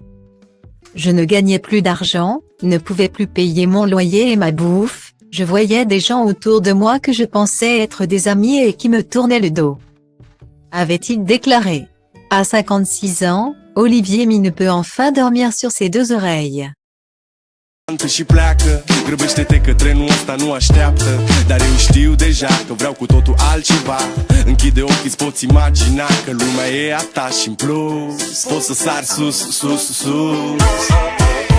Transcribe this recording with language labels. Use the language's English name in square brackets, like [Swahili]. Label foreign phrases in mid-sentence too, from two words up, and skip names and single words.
[French] Je ne gagnais plus d'argent, ne pouvais plus payer mon loyer et ma bouffe, je voyais des gens autour de moi que je pensais être des amis et qui me tournaient le dos. Avait-il déclaré. À 56 ans, Olivier Mineux peut enfin dormir sur ses 2 oreilles. [Romanian] Și pleacă, grăbește-te că trenul ăsta nu așteaptă. Dar eu știu deja că vreau cu totul altceva. Închide ochii, îți poți imagina că lumea e a ta și în plus poți să sari sus, sus, sus.